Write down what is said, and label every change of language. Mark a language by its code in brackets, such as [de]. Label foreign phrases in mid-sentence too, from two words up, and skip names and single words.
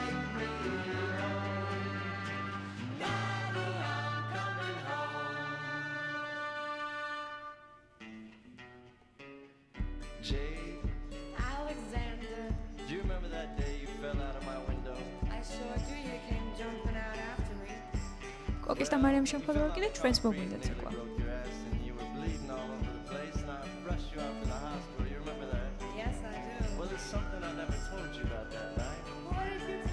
[en] Alexander, Do you remember that day you fell out of my window? I sure do. You came jumping out after me. [ka] კოკის და მარიამის შემხედვარია კიდე ჩვენს მოგვიდა ცეკვა. [en] Broke your ass and you were bleeding all over the place and I rushed you out to the hospital. You remember that? Yes, I do. Well, there's something I never told you about that night. What did